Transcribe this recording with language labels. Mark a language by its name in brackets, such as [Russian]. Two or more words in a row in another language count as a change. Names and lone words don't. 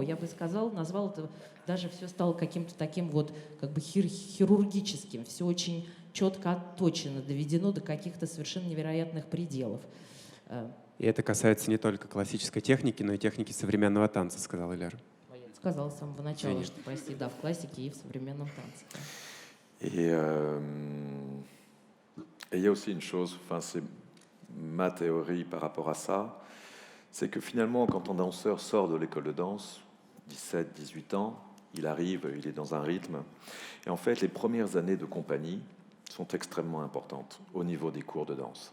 [Russian] Я бы сказала, назвал это, даже все стало каким-то таким вот как бы хирургическим, все очень четко отточено, доведено до каких-то совершенно невероятных пределов. И это касается не только классической техники, но и техники современного танца, сказал Ильяр. Сказала с самого начала, Извини. что прости, да, в классике и в современном танце. Да. [French] Et il y a aussi une chose, enfin, c'est ma théorie par rapport à ça, c'est que finalement, quand un danseur sort de l'école de danse, 17, 18 ans, il arrive, il est dans un rythme, et en fait, les premières années de compagnie sont extrêmement importantes au niveau des cours de danse.